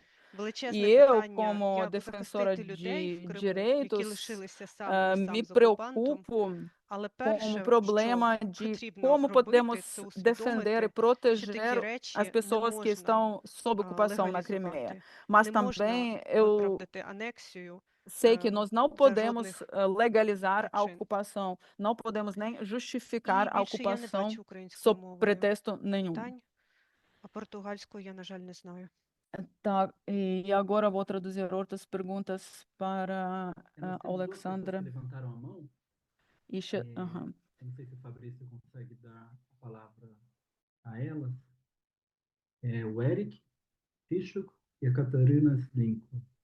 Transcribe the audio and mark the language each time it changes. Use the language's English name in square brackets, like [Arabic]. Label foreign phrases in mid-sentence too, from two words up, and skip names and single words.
[Portuguese] E eu, como defensora de direitos, me preocupo como problema de como podemos defender e proteger as pessoas que estão sob ocupação na Crimeia. Mas também eu sei que nós não podemos legalizar a ocupação, não podemos nem justificar a ocupação sob pretexto nenhum. [Ukrainian] А португальську я, на жаль, не знаю. [Portuguese] Tá, e agora vou traduzir outras perguntas para Nós temos duas pessoas Alexandra. que levantaram a mão. Aham. Eu não sei se o Fabrício consegue dar a palavra a elas. É o Eric Fischuk e a Catarina Slinko.